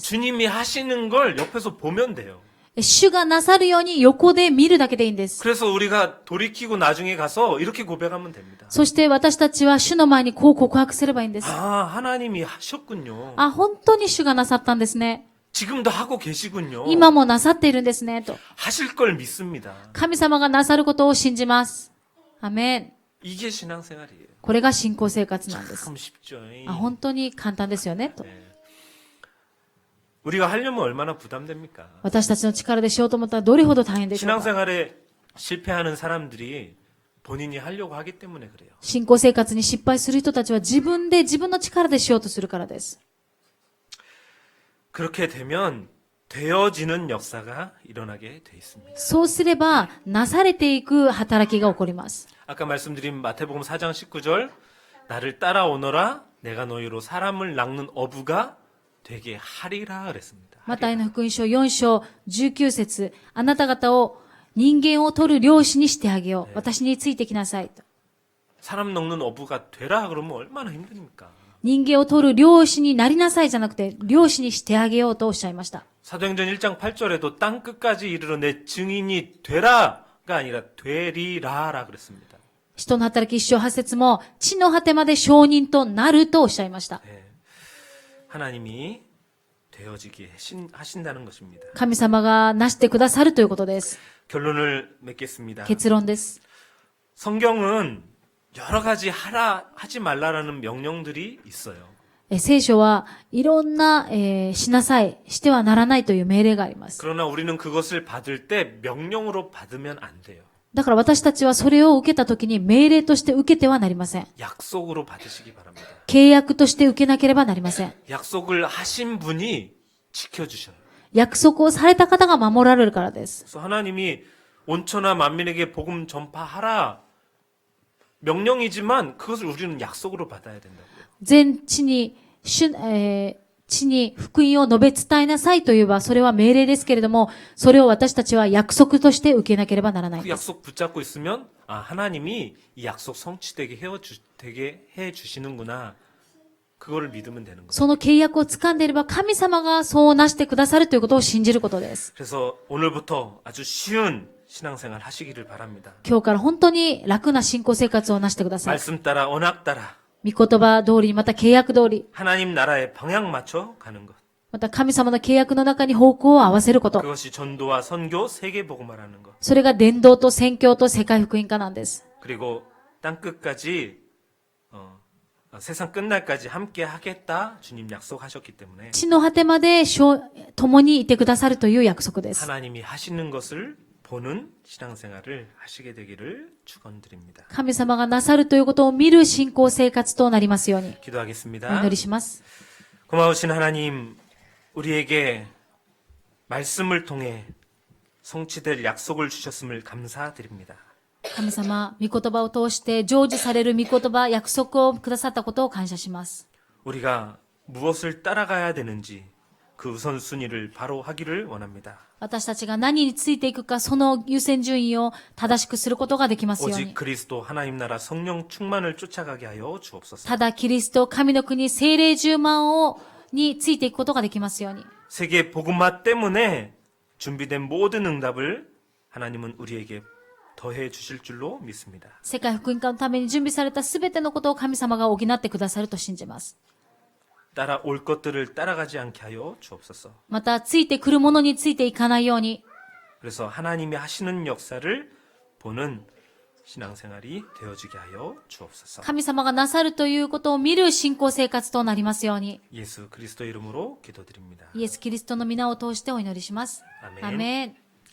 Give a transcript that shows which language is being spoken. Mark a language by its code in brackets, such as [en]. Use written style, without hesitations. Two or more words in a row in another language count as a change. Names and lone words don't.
[ko] 주님이 하시는 걸 옆에서 보면 돼요. [ja] 主がなさるように横で見るだけでいいんです。 [ko] 그래서 우리가 돌이키고 나중에 가서 이렇게 고백하면 됩니다. [ja] そして私たちは主の前にこう告白すればいいんです。 [ko] 아, 하나님이 하셨군요. [ja] あ、本当に主がなさったんですね。 [ko] 지금도 하고 계시군요. [ja] 今もなさっているんですね。と。 [ko] 하실 걸 믿습니다. [ja] 神様がなさることを信じます。アメン。 [ko] 이게 신앙생활이에요. [ja] これが信仰生活なんです。 [ko] 참 쉽죠. [ja] あ、本当に簡単ですよね。と。 [ko] 우리가 하려면 얼마나 부담됩니까? [ja] 私たちの力でしようと思ったらどれほど大変でしょうか。 [ko] 신앙생활에 실패하는 사람들이 본인이 하려고 하기 때문에 그래요. [ja] 信仰生活に失敗する人たちは自分の力でしようとするからです。 [ko] 그렇게 되면 되어지는 역사가 일어나게 돼 있습니다. [ja] そうすれば、なされていく働きが起こります。 [ko] 아까 말씀드린 마태복음 4장 19절 나를 따라오너라 내가 너희로 사람을 낚는 어부가 되게 하리라 그랬습니다. [ja] マタイの福音書4章19節、あなた方を人間を取る漁師にしてあげよう。私についてきなさいと。 [ko] 사람 낚는 어부가 되라 그러면 얼마나 힘듭니까? [ja] 人間を取る漁師になりなさいじゃなくて、漁師にしてあげようとおっしゃいました。 [ko] 사도행전 1장 8절에도 땅 끝까지 이르러 내 증인이 되라가 아니라 되리라라 그랬습니다. [ja] 使徒の働き1章8節も、地の果てまで証人となるとおっしゃいました。 [ko] 네. 하나님이 되어지게 하신다는 것입니다. [ja] 神様がなしてくださるということです。 [ko] 결론을 맺겠습니다. [ja] 結論です。 [ko] 성경은 여러 가지 하지 말라라는 명령들이 있어요. [ja] 聖書はいろんな、しなさい、してはならないという命令があります。 [ko] 그러나 우리는 그것을 받을 때 명령으로 받으면 안 돼요. [ja] だから私たちはそれを受けたときに命令として受けてはなりません。 [ko] 약속으로 받으시기 바랍니다. [ja] 契約として受けなければなりません。 [ko] 약속을 하신 분이 지켜주셔요. [ja] 約束をされた方が守られるからです。 [ko] 그래서 하나님이 온천하 만민에게 복음 전파하라 명령이지만 그것을 우리는 약속으로 받아야 된다고요. [ja] 全地に、地に福音を述べ伝えなさいと言えば、それは命令ですけれども、それを私たちは約束として受けなければならないん [ko] 그 [ja] です。 [ko] 약속 붙잡고 있으면 하나님이 이 약속 성취되게 해 주시는구나. 그거를 믿으면 되는 거예요. [ja] その契約を掴んでいれば、神様がそうなしてくださるということを信じることです。 [ko] 그래서 오늘부터 아주 쉬운 신앙생활 하시기를 바랍니다. [ja] 今日から本当に楽な信仰生活をなしてください。 [ko] 말씀 따라 언약 따라 [ja] 御言葉通りに、また契約通り、 [ko] 하나님 나라에 방향 맞춰 가는 것. [ja] また神様の契約の中に方向を合わせること。 [ko] 그것이 전도와 선교 세계 복음화라는 것. [ja] それが伝道と宣教と世界福音化なんです。 [ko] 그리고 땅 끝까지 세상 끝날까지 함께 하겠다 주님 약속하셨기 때문에 [ja] 地の果てまで共にいてくださるという約束です。 [ko] 하나님이 하시는 것을 보는 신앙생활을 하시게 되기를 축원드립니다. [ja] 神様がなさるということを見る信仰生活となりますように。 [ko] 기도하겠습니다. [ja] お祈りします。 [ko] 고마우신 하나님, 우리에게 말씀을 통해 성취될 약속을 주셨음을 감사드립니다. [ja] 神様、御言葉を通して成就される御言葉、約束をくださったことを感謝します。 [ko] 우리가 무엇을 따라가야 되는지 그 우선순위를 바로 하기를 원합니다. [ja] 私たちが何についていくか、その優先順位を正しくすることができますよう [ko] 오직 [ja] に。 [ko] 그리스도 하나님 나라 성령 충만을 쫓아가게 하여 주옵소서. [ja] ただキリスト、神の国、聖霊充満についていくことができますように。 [ko] 세계 복음화 때문에 준비된 모든 응답을 하나님은 우리에게 더해 주실 줄로 믿습니다. [ja] 世界福音化のために準備されたすべてのことを神様が補ってくださると信じます。 [ko] 따라올 것들을 따라가지 않게 하여 주옵소서. [ja] また、ついてくるものについていかないように、 [ko] 그래서 하나님이 하시는 역사를 보는 신앙생활이 되어지게 하여 주옵소서. [ja] 神様がなさるということを見る信仰生活となりますように。 [ko] 예수 그리스도 이름으로 기도드립니다. [ja] イエス・キリストの皆を通してお祈りします。 [ko] 아멘. [ja] アメン。